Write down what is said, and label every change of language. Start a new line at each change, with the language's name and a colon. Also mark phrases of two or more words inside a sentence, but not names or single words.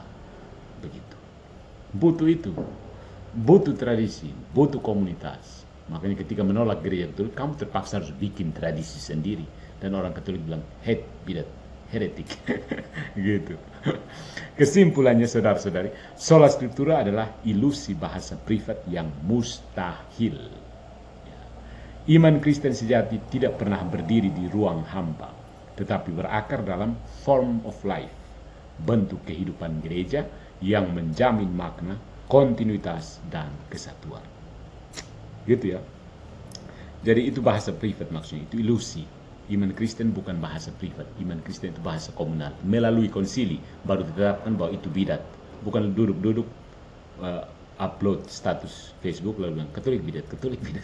Indonesian: Begitu. Butuh itu. Butuh tradisi, butuh komunitas. Makanya ketika menolak gereja Katolik, kamu terpaksa harus bikin tradisi sendiri. Dan orang Katolik bilang, bidat, heretik. Gitu. Kesimpulannya, saudara-saudari,
Latin: sola scriptura
Indonesian: adalah ilusi bahasa privat yang mustahil. Iman Kristen sejati tidak pernah berdiri di ruang hampa, tetapi berakar dalam
English: form of life,
Indonesian: bentuk kehidupan gereja yang menjamin makna, kontinuitas, dan kesatuan. Gitu ya. Jadi itu bahasa privat maksudnya, itu ilusi. Iman Kristen bukan bahasa privat, iman Kristen itu bahasa komunal. Melalui konsili baru ditetapkan bahwa itu bidat. Bukan duduk-duduk upload status Facebook lalu bilang Katolik bidat, Katolik bidat.